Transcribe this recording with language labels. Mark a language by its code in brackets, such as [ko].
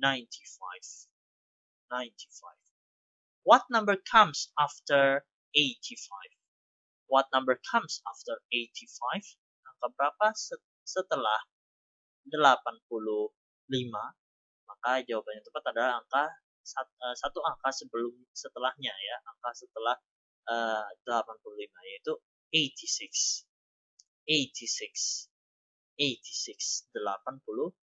[en] 95. What number comes after 85? What number comes after 85? [id] Angka berapa setelah 85? Maka jawabannya tepat adalah angka satu angka setelahnya ya, angka setelah 85 yaitu 86. 86. 86.